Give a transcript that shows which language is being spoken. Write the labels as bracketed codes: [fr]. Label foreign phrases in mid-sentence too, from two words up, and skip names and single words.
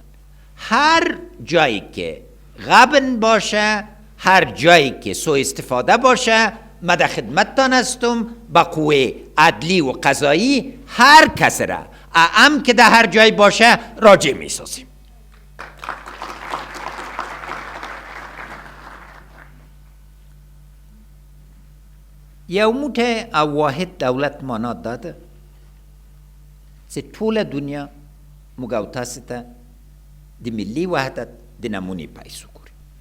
[fa] هر جایی که غبن باشه، هر جایی که سوء استفاده باشه، من در خدمتتان هستم با قوه عدلی و قضایی هر کس را اعم که در هر جایی باشه راجع می سازیم. [ps] یو موټه او واحد دولت معنا داده چې ټوله دنیا موږ او تاسو ته د ملي وحدت د نمونې پیسو ګوري.